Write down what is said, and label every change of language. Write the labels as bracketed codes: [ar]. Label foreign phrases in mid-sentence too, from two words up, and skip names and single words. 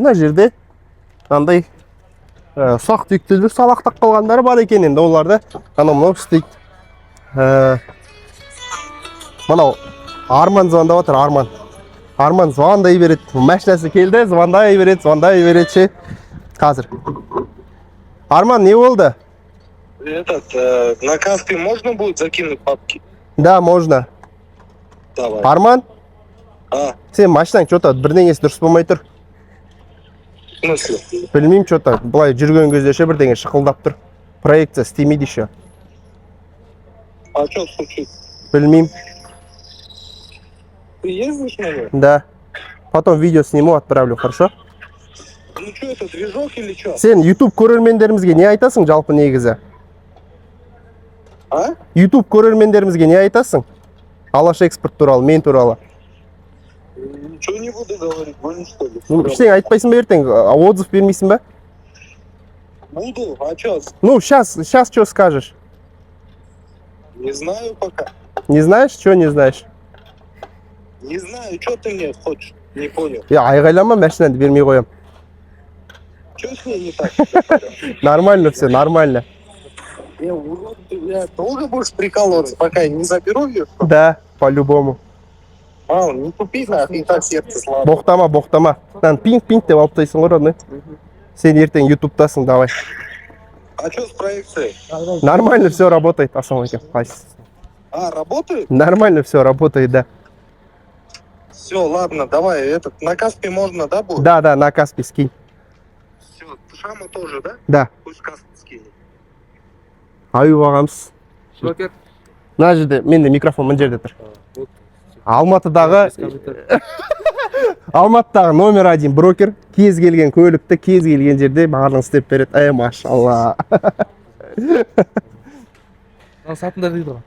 [kk] Мына жерде мынандай ұсақ түйектелер салақтап қалғандары бар екен. Енді оларды мынау істейді. Мынау Арман звондап отыр, Арман звондай береді. Машинасы келді, звондай береді. Қазір. Арман, не болды? [ru] На Каспий можно будет закинуть папки? Да, можно. Давай. Арман? [kk] Сен машинаң что-то бірдеңесі дұрыс болмай тұр. [ru] В смысле? [kk] Білмеймін, что-то былай жүрген кезде ше бірдеңе шықылдап тұр. Проекция істемейді еще. [ru] А что случилось? [kk] Білмеймін. [ru] Ты ездишь на нем? Да. Потом видео сниму, отправлю, хорошо? Ну что, это движок или что? [kk] Сен YouTube көрермендерімізге не айтасың жалпы негізі? А? YouTube көрермендерімізге не айтасың? Алаш экспорт туралы, мен туралы. [ru] Ничего не буду говорить, будем что ли? Ну, [kk] ештеңе айтпайсың ба ертең? Отзыв бермейсің ба? [ru] Буду, а что? Ну, сейчас что скажешь? Не знаю пока. Не знаешь? Что не знаешь? Не знаю, что ты мне хочешь? Не понял. [kk] Я айғайлама, машинаны бермей қоям. [ru] Что с ней не так? Нормально все, нормально. Урод, ты, блядь, долго будешь прикалываться, пока я не заберу ее? Да, по-любому. Не тупи, нахуй, и так сердце слабо. [kk] Боқтама. Пинг-пинг деп алып тастайсың ғой, родной. Сен ертең ютубтасың, [ru] давай. А что с проекцией? Нормально все работает, ассалаумалейкум. Работает? Нормально все работает, да. Все, ладно, давай, на Каспий можно, да, будет? Да, на Каспий скинь. Все, вот Шама тоже, да? Да. Пусть кассу скинет. [kk] Аюп ағамыз. [ru] Брокер? [kk] Мына жерде, менде микрофон мына жерде тұр. Алматыдағы номер 1 брокер. Кез келген көлікті, кез келген жерде барлығын істеп береді. Машалла. Сатындар дейді ғой.